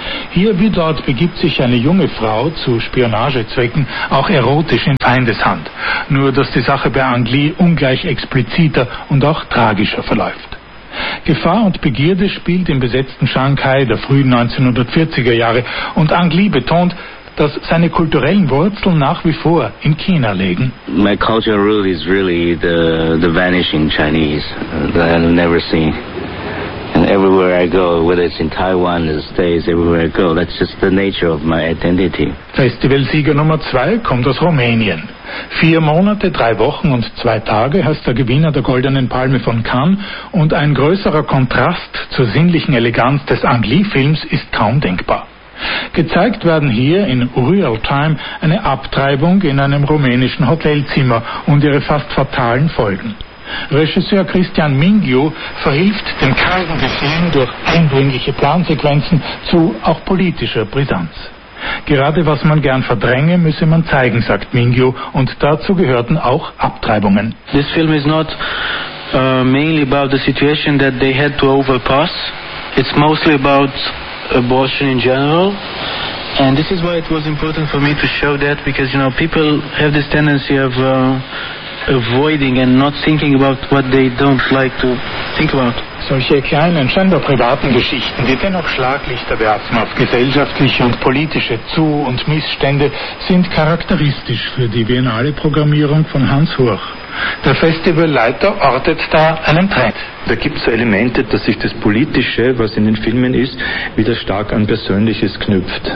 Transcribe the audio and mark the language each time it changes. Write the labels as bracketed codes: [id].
[de] Hier wie dort begibt sich eine junge Frau zu Spionagezwecken auch erotisch in Feindeshand. Nur dass die Sache bei Ang Lee ungleich expliziter und auch tragischer verläuft. Gefahr und Begierde spielt im besetzten Shanghai der frühen 1940er Jahre und Ang Lee betont, dass seine kulturellen Wurzeln nach wie vor in China liegen. [en] My cultural root is really the vanishing Chinese that I've never seen. And everywhere I go, whether it's in Taiwan, the States, everywhere I go, that's just the nature of my identity. [de] Festivalsieger Nummer 2 kommt aus Rumänien. 4 Monate, 3 Wochen und 2 Tage heißt der Gewinner der Goldenen Palme von Cannes und ein größerer Kontrast zur sinnlichen Eleganz des Ang Lee-Films ist kaum denkbar. Gezeigt werden hier in Real Time eine Abtreibung in einem rumänischen Hotelzimmer und ihre fast fatalen Folgen. Regisseur Christian Mingiu verhilft dem Kern des Films durch eindringliche Plansequenzen zu auch politischer Brisanz. Gerade was man gern verdränge, müsse man zeigen, sagt Mingiu, und dazu gehörten auch Abtreibungen. [en] This film is not mainly about the situation that they had to overpass. It's mostly about abortion in general. And this is why it was important for me to show that, because, you know, people have this tendency of avoiding and not thinking about what they don't like to think about. [de] Solche kleinen, scheinbar privaten Geschichten, die dennoch Schlaglichter werfen auf gesellschaftliche und politische Zu- und Missstände, sind charakteristisch für die Biennale-Programmierung von Hans Hoch. Der Festivalleiter ortet da einen Trend. Da gibt es so Elemente, dass sich das Politische, was in den Filmen ist, wieder stark an Persönliches knüpft.